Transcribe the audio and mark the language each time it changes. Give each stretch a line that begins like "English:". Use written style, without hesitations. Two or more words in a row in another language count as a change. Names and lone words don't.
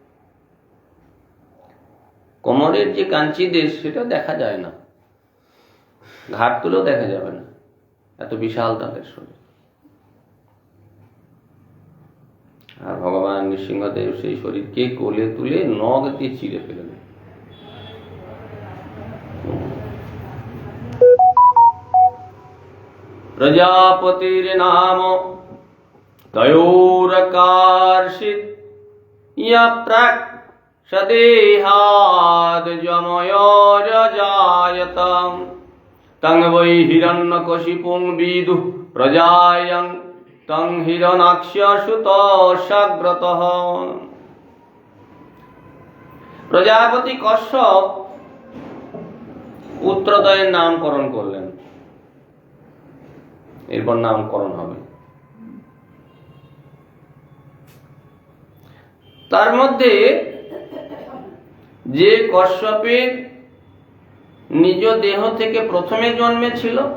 Bangla: কোমরের যে কাঞ্চি দেশ, সেটা দেখা যায় না, ঘাট তুলেও দেখা যাবে না, এত বিশাল তাদের শরীর। আর ভগবান নৃসিংহদেব সেই শরীরকে কোলে তুলে নখ দিয়ে চিরে ফেলেন।
Sanskrit: प्रजापतिर्नाम तयोरकार्षित यप्राक् सदेहाद् जमयोरजायत तं वै हिरण्यकशिपुं विदुः प्रजायं तं हिरण्याक्ष सुतोऽसाग्रतः।
Bangla: প্রজাপতি কশ্যপ পুত্রদ্বয়ের নামকরণ করলেন, এরপর নামকরণ হবে। তার মধ্যে যে কশ্যপের নিজ দেহ থেকে প্রথমে জন্মেছিল